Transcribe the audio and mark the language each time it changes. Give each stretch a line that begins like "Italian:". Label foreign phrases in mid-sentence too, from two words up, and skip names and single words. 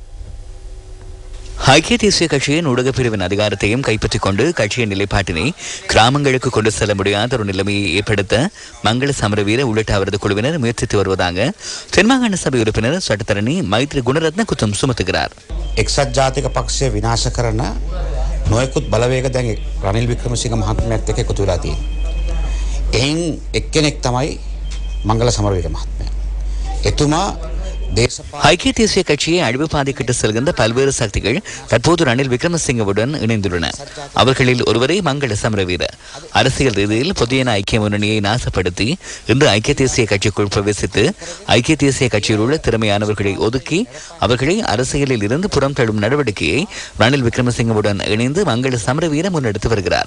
Tamil: ஐக்கிய தேசிய கட்சியின் ஊடகப் பிரிவின் அதிகாரத்தையும் கைப்பற்றிக் கொண்டு கட்சியின் நிலைப்பாட்டினை கிராமங்களுக்கு கொண்டு செல்ல முடியாத ஒரு நிலைமையை ஏற்படுத்த மங்கள சமரவீர உள்ளிட்ட அவரது குழுவினர் முயற்சித்து வருவதாக தென்மாகாண சபை உறுப்பினர் சட்டத்தரணி மைத்ரி குணரத்ன குற்றம் சுமத்துகிறார்.
Sinhala: එක්සත් ජාතික පක්ෂය විනාශ කරන නොයෙකුත් බලවේග දැන් රනිල් වික්‍රමසිංහ මහත්මයාත් එක්ක එකතු වෙලා තියෙනවා. එයින් එක්කෙනෙක් තමයි මංගල සමරවීර මහත්මයා. එතුමා
Tamil: ஐக்கிய தேசிய கட்சியை அழிவு பாதைக்கிட்டு செல்கின்ற பல்வேறு சக்திகள் தற்போது ரணில் விக்ரமசிங்கவுடன் இணைந்துள்ளன. அவர்களில் ஒருவரே மங்கள சமரவீர. அரசியல் ரீதியில் புதிய ஐக்கிய முன்னணியை நாசப்படுத்தி இன்று ஐக்கிய தேசிய கட்சிக்குள் பிரவேசித்து ஐக்கிய தேசிய கட்சியில் உள்ள திறமையானவர்களை ஒதுக்கி அவர்களை அரசியலில் இருந்து புறம் தள்ளும் நடவடிக்கையை ரணில் விக்ரமசிங்கவுடன் இணைந்து மங்கள சமரவீர முன்னெடுத்து வருகிறார்.